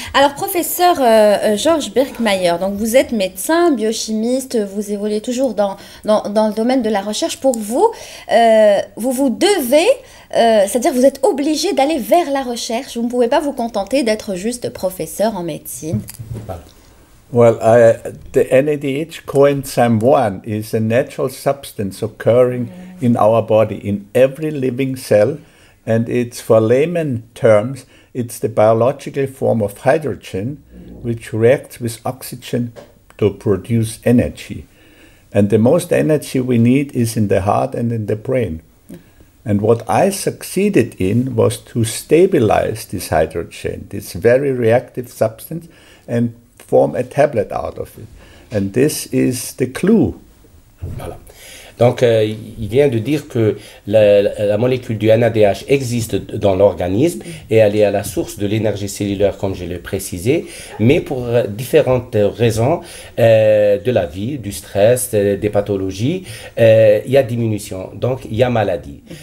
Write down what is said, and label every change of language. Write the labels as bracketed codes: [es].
[fr] Alors, professeur Georges Birkmayer, donc vous êtes médecin, biochimiste, vous évoluez toujours dans le domaine de la recherche. Pour vous, vous devez, c'est-à-dire vous êtes obligé d'aller vers la recherche. Vous ne pouvez pas vous contenter d'être juste professeur en médecine. Voilà. [en] Well, the NADH coenzyme 1 is a natural substance occurring in our body, in every living cell, and it's, for layman terms, it's the biological form of hydrogen which reacts with oxygen to produce energy. And the most energy we need is in the heart and in the brain. And what I succeeded in was to stabilize this hydrogen, this very reactive substance, and form a tablet out of it. And this is the clue. [fr] Voilà. Donc, il vient de dire que la molécule du NADH existe dans l'organisme et elle est à la source de l'énergie cellulaire, comme je l'ai précisé, mais pour différentes raisons de la vie, du stress, des pathologies, il y a diminution, donc il y a maladie.